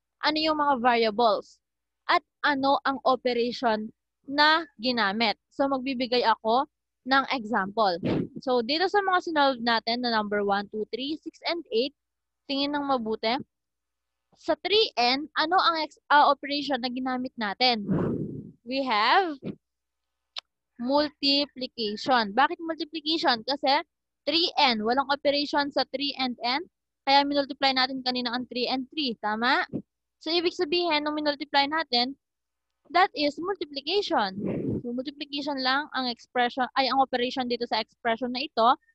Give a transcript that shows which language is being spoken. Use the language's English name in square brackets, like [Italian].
[Filipino] Ano yung mga variables, at ano ang operation na ginamit. So, magbibigay ako ng example. So, dito sa mga sinolve natin na number 1, 2, 3, 6, and 8, tingin ng mabuti. Sa 3n, ano ang operation na ginamit natin? [English] We have multiplication. [Filipino] Bakit multiplication? Kasi 3n, walang operation sa 3 and n, kaya minultiply natin kanina ang 3 and 3. Tama? So, ibig sabihin, nung minultiply natin, [English] that is multiplication. [Filipino] So, multiplication lang ang expression, ay ang operation dito sa expression na ito.